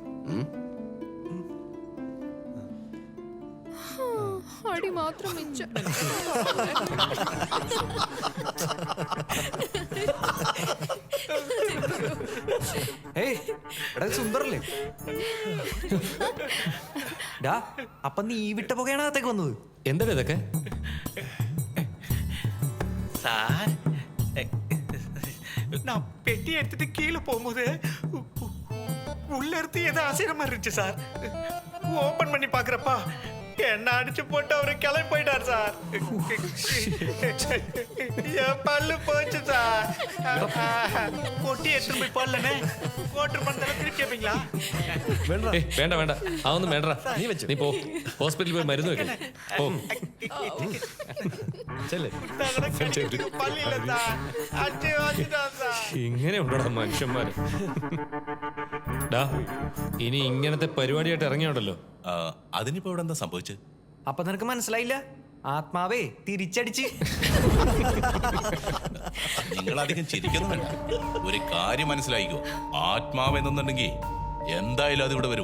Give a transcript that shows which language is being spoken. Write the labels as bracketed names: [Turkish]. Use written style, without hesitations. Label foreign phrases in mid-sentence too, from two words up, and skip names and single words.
[Malayalam] അടി മാത്രം മിച്ചം. ഏയ് എടാ സുന്ദറല്ലേ? ഡാ അപ്പൊ നീ വിട്ട പുകയാണ് അകത്തേക്ക് വന്നത്? എന്താണ് ഇതൊക്കെ? [Tamil] സാർ நான் பெட்டி எடுத்துட்டு கீழே போகும்போது உள்ள இருந்து ஏதோ அசிரமா இருந்துச்சு சார். ஓபன் பண்ணி பாக்குறப்பா என்ன அடிச்சு போட்டு அவரு கிளம்பி போயிட்டார் சார். என் பல்லு போச்சு சார். பொட்டி எடுத்துட்டு போய் போடலனே கோட்டர் பண்ணதெல்லாம் திருப்பி கேப்பீங்களா? [Malayalam] ഏയ്, വേണ്ട വേണ്ട, അതൊന്നും വേണ്ട. നീ പോ, ഹോസ്പിറ്റലിൽ പോയി മരുന്ന് വെക്കണം. പോ. ചെല്ല്. [Tamil] பல்லு இல்ல சார். அடிச்சு வச்சுட்டான் சார். [Malayalam] ഇങ്ങനെ ഉണ്ടോ മനുഷ്യന്മാര്? ഡാ, ഇനി ഇങ്ങനത്തെ പരിപാടിയായിട്ട് ഇറങ്ങിയോണ്ടല്ലോ. അതിനിപ്പോ ഇവിടെ എന്താ സംഭവിച്ചത്? അപ്പൊ നിനക്ക് മനസ്സിലായില്ല? ആത്മാവേ തിരിച്ചടിച്ച്. നിങ്ങൾ അധികം ചിരിക്കുന്നു വേണ്ട. ഒരു കാര്യം മനസ്സിലായിക്കോ, ആത്മാവ് എന്നുണ്ടെങ്കിൽ എന്തായാലും അതിവിടെ വരും.